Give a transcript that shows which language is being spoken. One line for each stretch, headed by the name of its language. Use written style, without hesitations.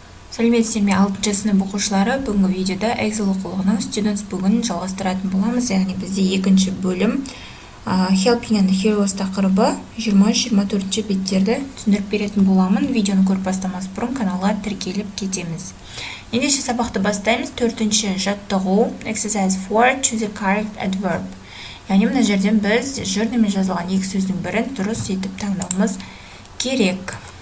Kazakh: Сәлеметсіздер ме 6-шы сынып оқушылары, бүгінгі видеода Excel оқулығының Students бүгін жалғастыратын боламыз, яғни бізде екінші бөлім Helping and Heroes тақырыбы 20-24 беттерді түсіндіріп беретін боламын. Видеоны көріп бастамас бұрын каналға тіркеліп кетеміз. Ендеше сабақты бастаймыз. 4-ші жаттығу
English: Exercise 4 Choose a correct adverb.
Kazakh: Яғни мына жерден біз жөрнемен жазылған екі сөздің бірін дұрыс етіп таңдауымыз керек.